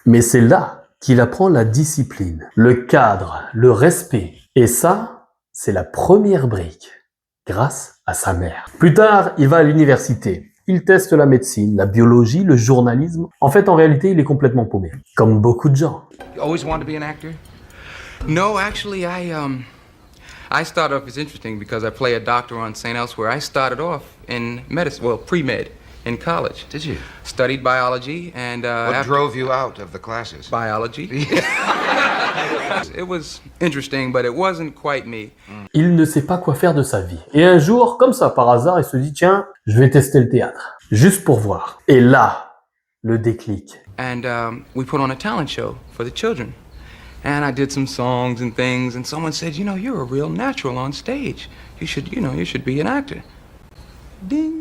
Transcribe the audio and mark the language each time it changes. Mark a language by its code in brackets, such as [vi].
[fr] Mais c'est là qu'il apprend la discipline, le cadre, le respect. Et ça, c'est la première brique. Grâce à sa mère. Plus tard, il va à l'université. Il teste la médecine, la biologie, le journalisme. En fait, en réalité, il est complètement paumé. Comme beaucoup de gens. [en] You always wanted to be an actor? No, actually, I started off as interesting because I play a doctor on St. Elsewhere. I started off in medicine, well, pre-med, in college. Did you? Studied biology and... What drove you out of the classes? Biology. It was interesting, but it wasn't quite me. [fr] Il ne sait pas quoi faire de sa vie. Et un jour, comme ça, par hasard, il se dit, tiens, je vais tester le théâtre. Juste pour voir. Et là, le déclic. [en] And we put on a talent show for the children. And I did some songs and things, and someone said, you know, you're a real natural on stage. You should be an actor. Ding.